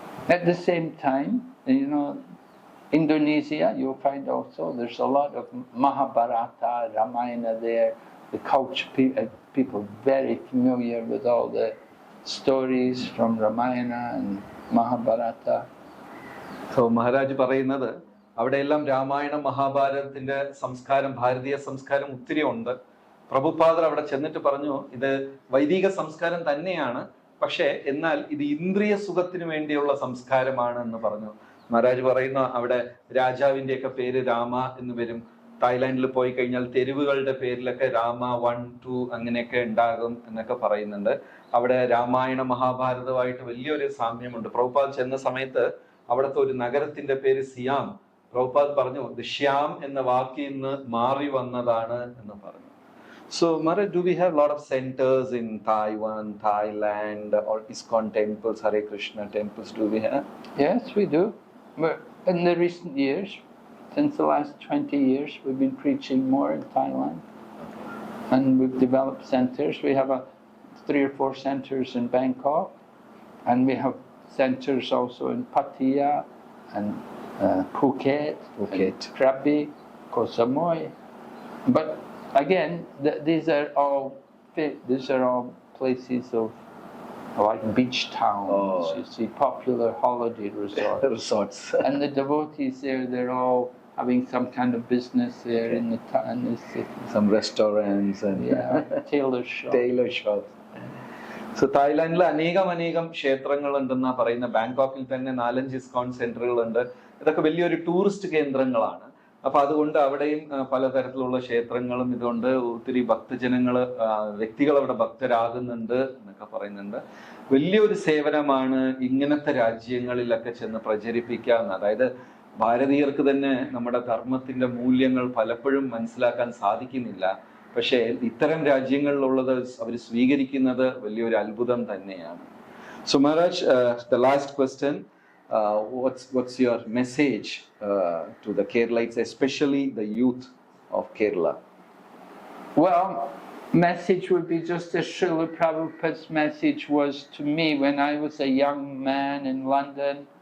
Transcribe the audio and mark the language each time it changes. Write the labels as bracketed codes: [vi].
[en] At the same time, you know, Indonesia, you'll find also there's a lot of Mahabharata, Ramayana there. The culture, people very familiar with all the stories from Ramayana and Mahabharata. [ml] So Maharaj പറയുന്നത് അവിടെയെല്ലാം രാമായണം, മഹാഭാരതത്തിന്റെ സംസ്കാരം, ഭാരതീയ സംസ്കാരം ഒത്തിരി ഉണ്ട്. പ്രഭുപാദർ അവിടെ ചെന്നിട്ട് പറഞ്ഞു, ഇത് വൈദിക സംസ്കാരം തന്നെയാണ്, പക്ഷേ എന്നാൽ ഇത് ഇന്ദ്രിയ സുഖത്തിന് വേണ്ടിയുള്ള സംസ്കാരമാണ് എന്ന് പറഞ്ഞു. മഹാരാജ് പറയുന്ന അവിടെ രാജാവിന്റെയൊക്കെ പേര് രാമ എന്ന് വരും. തായ്ലാന്റിൽ പോയി കഴിഞ്ഞാൽ തെരുവുകളുടെ പേരിലൊക്കെ രാമ 1, 2 അങ്ങനെയൊക്കെ ഉണ്ടാകും എന്നൊക്കെ പറയുന്നുണ്ട്. അവിടെ രാമായണ മഹാഭാരതമായിട്ട് വലിയൊരു സാമ്യമുണ്ട്. പ്രഭുപാദ് ചെന്ന സമയത്ത് അവിടുത്തെ ഒരു നഗരത്തിന്റെ പേര് സിയാം. പ്രഭുപാദ് പറഞ്ഞു ഇത് ശ്യാം എന്ന വാക്കിൽ നിന്ന് മാറി വന്നതാണ് എന്ന് പറഞ്ഞു. [en] So, Maharaj, do we have a lot of centers in Taiwan, Thailand, or ISKCON temples, Hare Krishna temples, do we have? Yes, we do. But in the recent years, since the last 20 years, we've been preaching more in Thailand. And we've developed centers. We have 3 or 4 centers in Bangkok. And we have centers also in Pattaya and Phuket, and Krabi, Koh Samui. But again, these are all places of like beach towns. You see, popular holiday resorts. And the devotees there, they're all having some kind of business there in the city. Some restaurants and tailor shops. [ml] So തായ്ലാന്റിൽ അനേകം ക്ഷേത്രങ്ങൾ ഉണ്ടെന്നാ പറയുന്ന. ബാങ്കോക്കിൽ തന്നെ 4-5 ഇസ്കോൺ സെന്ററുകൾ ഉണ്ട്. ഇതൊക്കെ വലിയൊരു tourist കേന്ദ്രങ്ങളാണ്. അപ്പൊ അതുകൊണ്ട് അവിടെയും പലതരത്തിലുള്ള ക്ഷേത്രങ്ങളും ഇതുകൊണ്ട് ഒത്തിരി ഭക്തജനങ്ങള്, വ്യക്തികൾ അവിടെ ഭക്തരാകുന്നുണ്ട് എന്നൊക്കെ പറയുന്നുണ്ട്. വലിയൊരു സേവനമാണ് ഇങ്ങനത്തെ രാജ്യങ്ങളിലൊക്കെ ചെന്ന് പ്രചരിപ്പിക്കാവുന്ന. അതായത് ഭാരതീയർക്ക് തന്നെ നമ്മുടെ ധർമ്മത്തിന്റെ മൂല്യങ്ങൾ പലപ്പോഴും മനസ്സിലാക്കാൻ സാധിക്കുന്നില്ല. പക്ഷേ ഇത്തരം രാജ്യങ്ങളിലുള്ളത് അവർ സ്വീകരിക്കുന്നത് വലിയൊരു അത്ഭുതം തന്നെയാണ്. [en] So Maharaj, the last question, what's your message to the Keralites, especially the youth of Kerala? Well, message would be just as Srila Prabhupada's message was to me when I was a young man in London.